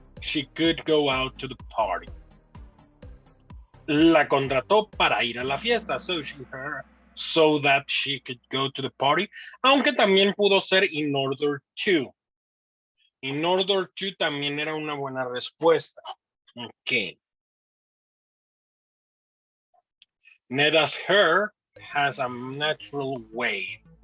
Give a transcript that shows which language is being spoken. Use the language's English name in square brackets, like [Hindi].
[English] She could go out to the party. [Spanish] La contrató para ir a la fiesta, [English] so that she could go to the party, [Spanish] aunque también pudo ser [English] in order to. In order to [Spanish] también era una buena respuesta. Ok. [English] Neda's hair has a natural wave.